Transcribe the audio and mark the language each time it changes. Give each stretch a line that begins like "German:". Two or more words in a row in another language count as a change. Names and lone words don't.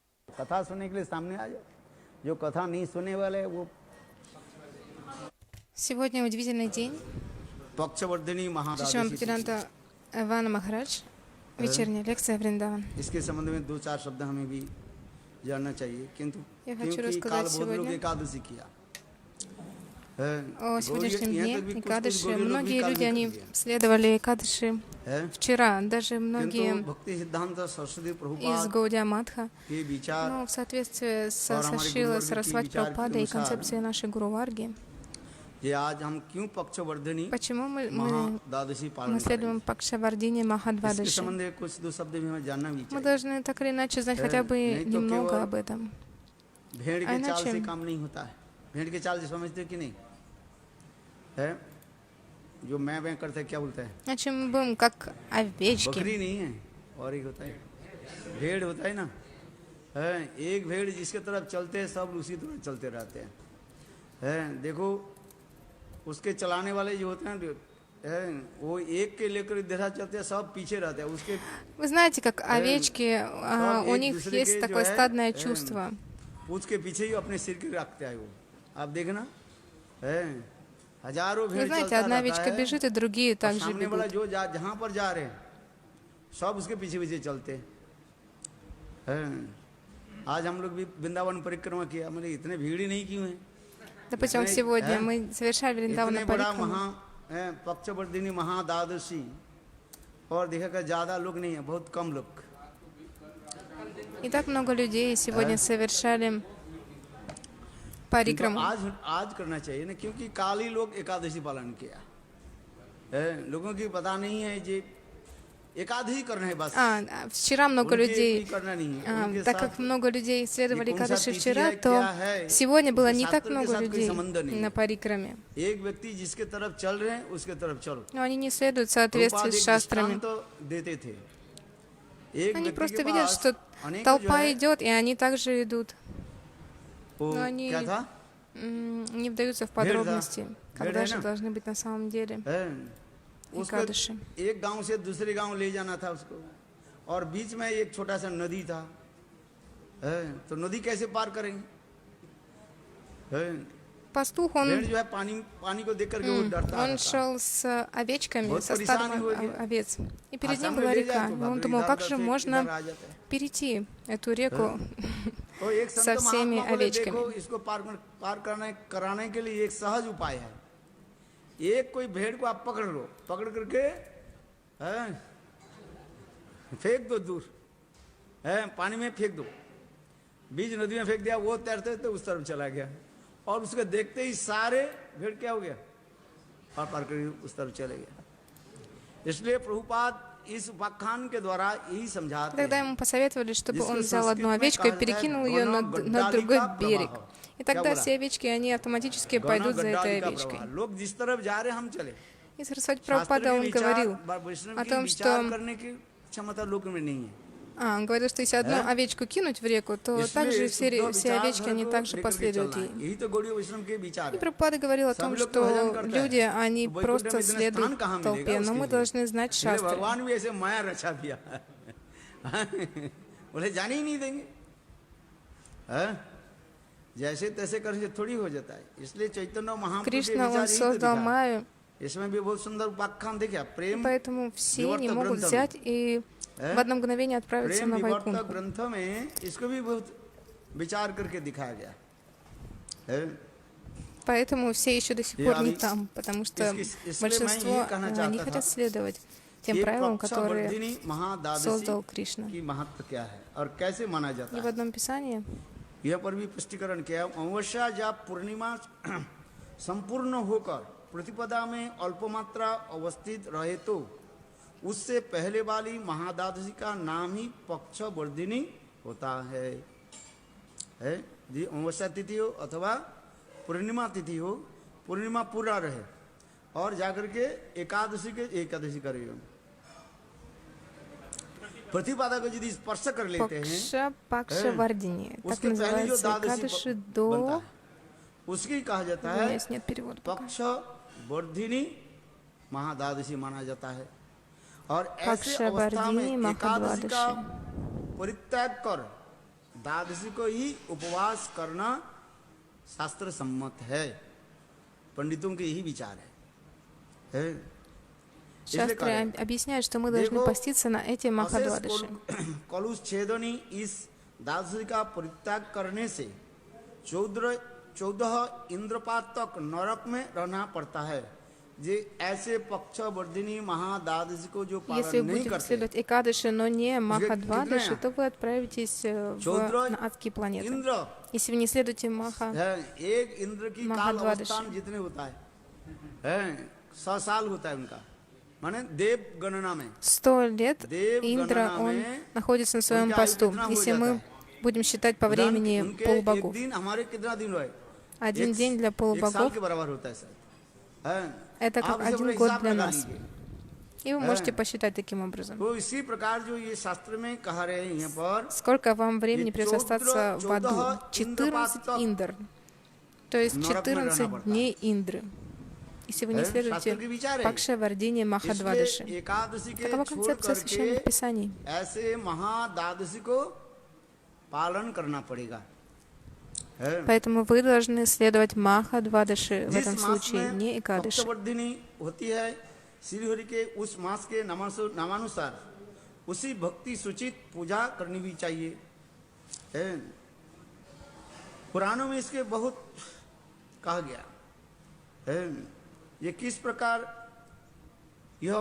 Hindi: कथा सुनने के लिए सामने आ जाओ, जो कथा नहीं सुनने वाले वो।
Russian: Сегодня удивительный день.
Hindi: पक्षवर्धिनी
Russian: Шишман
Hindi: महादादशी
Russian: Бхактивиданта Вана Махарадж. Вечерняя лекция Вриндаван.
Hindi: इसके संबंध में दो चार शब्द हमें भी जानना चाहिए, किंतु
Russian: Я хочу
Hindi: क्योंकि काल
Russian: рассказать
Hindi: बहुत लोग
Russian: сегодня
Hindi: एकादशी किया
Russian: о сегодняшнем
Hindi: यहाँ
Russian: дне
Hindi: तक भी कुछ
Russian: Экадыши.
Hindi: गौरी लोग भी
Russian: Многие
Hindi: काल
Russian: люди,
Hindi: निकल
Russian: они
Hindi: गए
Russian: следовали Экадыши
Hindi: हैं,
Russian: вчера. Даже
Hindi: किंतु
Russian: многие
Hindi: भक्ति सिद्धांत सरस्वती
Russian: из
Hindi: प्रभुपाद
Russian: Гаудия Матха.
Hindi: के विचार
Russian: Но в соответствии
Hindi: और
Russian: со
Hindi: हमारे
Russian: Шилой
Hindi: गुरुवर्ग की
Russian: Сарасвати
Hindi: विचार के
Russian: Прабхупадой и
Hindi: अनुसार
Russian: концепцией нашей Гуру Варги,
Hindi: ये आज हम क्यों पक्षवर्धिनी
Russian: почему мы
Hindi: महादादशी पालन
Russian: следуем
Hindi: करेंगे,
Russian: Пакшавардине
Hindi: इसके
Russian: Махадвадаши?
Hindi: संबंध में कुछ दो शब्द भी हमें जानना भी
Russian: Мы
Hindi: चाहिए।
Russian: должны так или иначе знать хотя бы
Hindi: नहीं तो
Russian: немного
Hindi: केवल
Russian: об этом.
Hindi: भेड़
Russian: А
Hindi: के चाल
Russian: иначе-
Hindi: से काम नहीं होता है। भेड़ के चाल समझते हो कि नहीं है? जो मैं करते हैं क्या बोलते हैं,
Russian: Иначе мы будем как овечки.
Hindi: बकरी नहीं है और एक होता है भेड़ होता है ना है। एक भेड़ जिसके तरफ चलते हैं सब उसी तरफ चलते रहते हैं। देखो उसके चलाने वाले जो होते हैं वो एक के लेकर देखा चलते हैं, सब पीछे रहते हैं उसके।
Russian: Вы знаете, как овечки, у
Hindi: एक
Russian: них
Hindi: दूसरे
Russian: есть
Hindi: के
Russian: такое
Hindi: जो है,
Russian: стадное чувство.
Hindi: पूछ के पीछे ही अपने सिर के रखते हैं वो। आप देखना है हजारों
Russian: Вы
Hindi: भेड़
Russian: знаете,
Hindi: चलता
Russian: одна
Hindi: रहता
Russian: овечка
Hindi: है
Russian: бежит, и другие
Hindi: और
Russian: также
Hindi: सामने वाला
Russian: бегут.
Hindi: जो जहाँ पर जा रहे हैं सब उसके पीछे पीछे चलते हैं। आज हम लोग भी वृंदावन परिक्रमा किया, मतलब इतने भीड़ ही नहीं क्यों है।
Russian: Допустим, сегодня мы совершали
Hindi: इतने
Russian: Вриндавана
Hindi: बड़ा
Russian: парикраму.
Hindi: पक्षवर्धिनी महादादशी और देखा ज्यादा लोग नहीं है, बहुत कम लोग।
Russian: И так много людей сегодня совершали
Hindi: तो
Russian: парикраму.
Hindi: आज करना चाहिए ना, क्योंकि काल ही लोग एकादशी पालन किया है। लोगों की पता नहीं है जी एकादशी करना है बस।
Russian: Вчера много
Hindi: उनके
Russian: людей,
Hindi: करना नहीं है, उनके
Russian: так
Hindi: साथ
Russian: как много людей следовали
Hindi: ये कौन सा
Russian: Кадыши
Hindi: तिथि
Russian: вчера,
Hindi: है,
Russian: то
Hindi: क्या है,
Russian: сегодня было не
Hindi: इसके
Russian: так
Hindi: शास्त्र के
Russian: много
Hindi: साथ कोई
Russian: людей
Hindi: संबंध नहीं है।
Russian: на парикраме.
Hindi: एक व्यक्ति जिसके तरफ चल रहे हैं उसके तरफ चलो।
Russian: Но они не следуют в
Hindi: प्रभुपाद
Russian: соответствии с
Hindi: एक
Russian: шастрами.
Hindi: दृष्टांत देते थे। एक
Russian: Они
Hindi: व्यक्ति
Russian: просто
Hindi: के
Russian: видят,
Hindi: पास
Russian: что
Hindi: अनेक जो
Russian: толпа
Hindi: है,
Russian: идет, и они также идут.
Hindi: वो
Russian: но они-
Hindi: क्या था
Russian: Не вдаются в Верь, да. подробности, когда Верь, же да. должны быть на самом деле
Hindi: उसको
Russian: Экадыши.
Hindi: एक गांव से दूसरे गांव ले जाना था उसको, और बीच में एक छोटा सा नदी था। तो नदी कैसे पार करेंगे?
Russian: Пастух,
Hindi: भेड़
Russian: он
Hindi: जो है पानी को देख करके वो डरता
Russian: Он
Hindi: रहता।
Russian: шел с овечками,
Hindi: बहुत
Russian: со
Hindi: परेशानी
Russian: стадом
Hindi: हो गई।
Russian: овец. И перед
Hindi: हाँ,
Russian: ним
Hindi: सामने
Russian: была
Hindi: ले जाए
Russian: река.
Hindi: तो
Russian: И
Hindi: बाप
Russian: он
Hindi: रे,
Russian: думал,
Hindi: इधर
Russian: как
Hindi: उधर
Russian: же
Hindi: से
Russian: можно
Hindi: इधर आ जाता है।
Russian: перейти эту реку
Hindi: तो एक संत
Russian: со всеми
Hindi: महात्मा बोले,
Russian: овечками.
Hindi: देखो इसको पार कराने के लिए एक सहज उपाय है। एक कोई भेड़ को आप पकड़ लो, पकड़ करके फेंक दो दूर, पानी में फेंक दो। बीच नदी में फेंक दिया, वो तैरते तो उस तरफ चला गया, और उसको देखते ही सारे भेड़ क्या हो गया, पार कर उस तरफ चले गया। इसलिए प्रभुपाद इस उपाख्यान के द्वारा यही समझाते
Russian: Тогда
Hindi: हैं।
Russian: ему посоветовали, чтобы
Hindi: जिसको
Russian: он взял одну
Hindi: संस्कृत में
Russian: овечку и
Hindi: कहा जाता है
Russian: перекинул ее на
Hindi: गणगड्डालिका
Russian: другой берег.
Hindi: प्रवाह.
Russian: И
Hindi: क्या
Russian: тогда
Hindi: बोला?
Russian: все овечки, они автоматически пойдут за этой
Hindi: गड्डालिका
Russian: овечкой.
Hindi: प्रवाह। लोग जिस तरफ जा रहे हैं हम चले।
Russian: И Сарасвати
Hindi: शास्त्र
Russian: Прабхупада,
Hindi: के
Russian: он говорил
Hindi: विचार वैष्णव
Russian: о
Hindi: की
Russian: том,
Hindi: विचार
Russian: что
Hindi: करने की क्षमता लोग में नहीं है।
Russian: он говорил, что если одну овечку кинуть в реку, то также все овечки, они также последуют ей.
Hindi: यही तो गौड़ीय वैष्णव के विचार
Russian: И
Hindi: है।
Russian: Прабхупада говорил о том, что люди, они
Hindi: तो
Russian: просто
Hindi: वैकुंठ में इतना
Russian: следуют
Hindi: स्थान कहाँ मिलेगा
Russian: толпе, но
Hindi: उसके
Russian: мы
Hindi: लिए?
Russian: должны знать
Hindi: इसलिए
Russian: шастры.
Hindi: भगवान भी ऐसे माया रचा दिया बोले जाने ही नहीं देंगे। जैसे तैसे करके थोड़ी हो जाता है। इसलिए चैतन्य महाप्रभु के
Russian: Кришна,
Hindi: विचार
Russian: он
Hindi: यही तो
Russian: создал
Hindi: दिखा।
Russian: Майю,
Hindi: इसमें भी बहुत सुंदर उपाख्यान देखिए, प्रेम
Russian: поэтому все не
Hindi: विवर्त
Russian: могут
Hindi: ग्रंथ
Russian: взять и в одно мгновение отправиться
Hindi: प्रेम
Russian: на
Hindi: विवर्त
Russian: Вайкунху.
Hindi: ग्रंथ में इसको भी बहुत विचार करके दिखाया गया है।
Russian: Поэтому все еще до сих И пор они- не там, потому что
Hindi: इसलिए
Russian: большинство
Hindi: मैं ये कहना
Russian: не
Hindi: चाहता
Russian: хотят
Hindi: था
Russian: следовать тем
Hindi: ये
Russian: правилам, которые
Hindi: पक्षवर्धिनी महादादशी
Russian: создал Кришна.
Hindi: की महत्व क्या है और कैसे माना जाता
Russian: И в
Hindi: है,
Russian: одном писании
Hindi: यह पर भी स्पष्टीकरण किया। अमावस्या जब पूर्णिमा संपूर्ण होकर प्रतिपदा में अल्प मात्रा अवस्थित रहे तो उससे पहले वाली महादादशी का नाम ही पक्षवर्धिनी होता है जी। अमावस्या तिथि हो अथवा पूर्णिमा तिथि हो, पूर्णिमा पूरा रहे और जाकर के एकादशी करेगा। प्रतिपदा को यदि स्पर्श कर लेते हैं
Russian: Пакша-Вардини, так
Hindi: उसके पहले जो
Russian: называется
Hindi: द्वादशी
Russian: Экадыши
Hindi: बनता
Russian: до...
Hindi: है उसकी कहा जाता
Russian: У
Hindi: है
Russian: меня нет перевода пока.
Hindi: पक्ष वर्धिनी महाद्वादशी माना जाता है। और ऐसे पक्ष अवस्था में वर्धिनी एकादशी का महाद्वादशी। परित्याग कर द्वादशी को ही उपवास करना शास्त्र सम्मत है, पंडितों के यही विचार है।
Russian: Шастры объясняют, что мы должны поститься на эти Махадвадаши.
Hindi: कलुष छेदनी इस द्वादशी का परित्याग करने से 14 इंद्रपात तक नरक में रहना पड़ता है। जे ऐसे पक्षवर्धिनी महाद्वादशी को जो
Russian: Если
Hindi: पालन
Russian: вы
Hindi: नहीं
Russian: будете
Hindi: करते,
Russian: следовать Экадаши, но не Махадвадаши, то вы отправитесь на адские планеты.
Hindi: इंद्र
Russian: Если вы не следуете
Hindi: है, एक इंद्र की काल महाद्वादशी। अवस्थान जितने होता है 100 साल होता है उनका, माने देव गणना में
Russian: 100 лет
Hindi: देव
Russian: Индра,
Hindi: गणना
Russian: он
Hindi: में
Russian: находится на своем
Hindi: उनकी आयु
Russian: посту.
Hindi: कितना हो
Russian: Если
Hindi: जाता
Russian: мы
Hindi: है?
Russian: будем считать по времени
Hindi: उनके एक
Russian: полубогов,
Hindi: दिन हमारे कितना दिन हुआ है?
Russian: один день для
Hindi: एक साल
Russian: полубогов
Hindi: के बराबर होता है सर। हैं?
Russian: это как
Hindi: आप इसे
Russian: один
Hindi: अपना
Russian: год
Hindi: हिसाब
Russian: для
Hindi: लगा
Russian: нас.
Hindi: लीजिए।
Russian: И вы можете посчитать таким образом.
Hindi: तो इसी प्रकार जो ये शास्त्र में कहा रहे हैं यहाँ पर,
Russian: Сколько вам времени
Hindi: ये
Russian: придется остаться в аду?
Hindi: 14
Russian: 14 индр. То есть
Hindi: नरक में रहना
Russian: 14
Hindi: पड़ता है।
Russian: дней Индры. Если вы не
Hindi: शास्त्र
Russian: следуете
Hindi: के विचार है।
Russian: Пакшавардине Махадвадаши.
Hindi: इसलिए एकादशी के
Russian: Такова
Hindi: छोड़
Russian: концепция священных
Hindi: करके
Russian: писаний.
Hindi: ऐसे महाद्वादशी को पालन करना पड़ेगा। है?
Russian: Поэтому вы должны следовать Махадвадаши в
Hindi: जिस
Russian: этом
Hindi: मास
Russian: случае,
Hindi: में
Russian: не Экадаши.
Hindi: पक्षवर्धिनी होती है श्रीहरि के, उस मास के नामानुसार उसी भक्ति सूचित पूजा करनी भी चाहिए। है? पुराणों में इसके बहुत कहा गया है, ये किस प्रकार यह